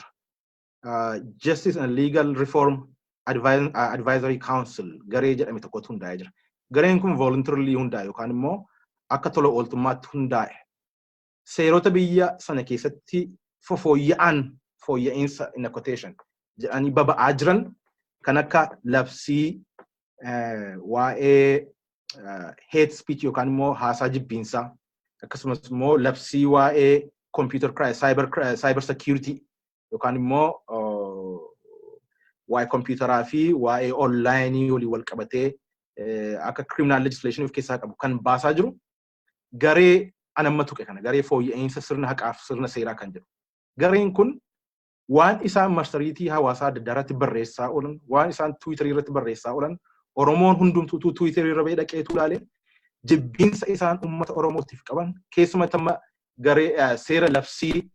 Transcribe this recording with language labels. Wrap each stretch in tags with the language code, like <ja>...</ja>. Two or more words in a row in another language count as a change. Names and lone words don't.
<om>Justice and Legal Reform Advisory Council garee jedhame tokkotu hundaa'ee jira. Gareen kun voluntarily hundaa'e yookaan immoo akka tola ooltummaatti hundaa'e. Seerota biyya sana keessatti fooyya'insa</om> <en>in a quotation</en> <om>jedhanii baba'aa jiran kan akka labsii waa'ee</om> <en>hate speech</en> <om>yookaan immoo haasaa jibbiinsaa akkasumas immoo labsii waa'ee</om> <en>computer crime cyber security</en> <om>yookaan immoo waa'ee computeraa fi waa'ee online walii wal qabatee akka</om> <en>criminal legislation of</en> <om>keessaa qabu kan baasaa jiru garee anamma tuqe kana garee fooyya'insa sirna haqaaf sirna seeraa kan jedhu. Gareen kun waan isaan marsariitii hawaasaa adda addaa irratti barreessaa oolan waan isaan tiwiitarii irratti barreessaa oolan Oromoon hundumtuu tiwiitarii irra dhaqeetu ilaale jibbiinsa isaan uummata Oromootiif qaban keessumatti amma garee seera labsii</om>